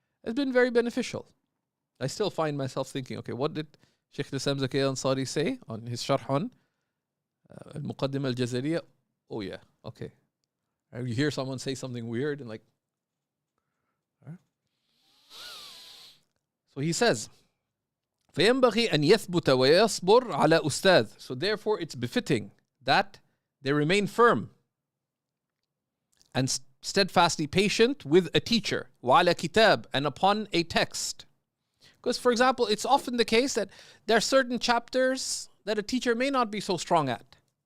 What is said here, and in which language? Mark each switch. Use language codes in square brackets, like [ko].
[en] It's been very beneficial. I still find myself thinking, okay, what did Shaykh Islam Zaki Ansari say on his sharh on al-Muqaddimah al-Jazariyah? Oh yeah, okay. You hear someone say something weird and like, huh? So he says, [ar] فَيَنْبَغِي أَنْ يَثْبُتَ وَيَصْبُرْ عَلَى أُسْتَاذ. [en] So therefore it's befitting that they remain firm and steadfastly patient with a teacher, [ar] وَعَلَى كِتَاب, [en] and upon a text. Because, for example, it's often the case that there are certain chapters that a teacher may not be so strong at.